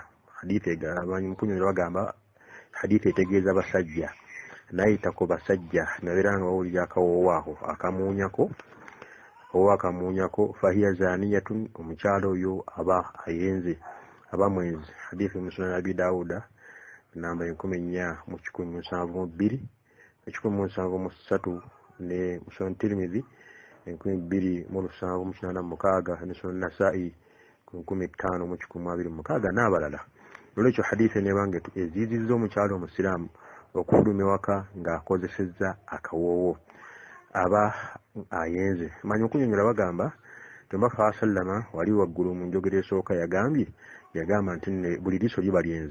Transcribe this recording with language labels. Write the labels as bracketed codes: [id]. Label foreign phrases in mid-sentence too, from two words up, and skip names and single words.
[lg] Abanyampunyonero bagamba hadithi etegeeza basajja, n'ayita ku basajja nabeera nga bawulira akawoowo ako akamuunyako, [ar] فهي زانية, [lg] omukyala oyo aba ayenze, aba mwenzi. Hadithi mu Sunan Abi Dawuda namba 4,172, 1,173 ne Sunan Tirmidhi 2,786 ne Sunan Nasa'i 5,126 n'abalala. Olwekyo hadithi nebanga eziyizizza omukyala omusiraamu okufuluma ewaka ng'akozesezza akawoowo aba ayenze. Manyi okunyonyola bagamba Omubaka sallama wali waggulu mu njogera esooka yagamba nti buli liiso liba lyenzi.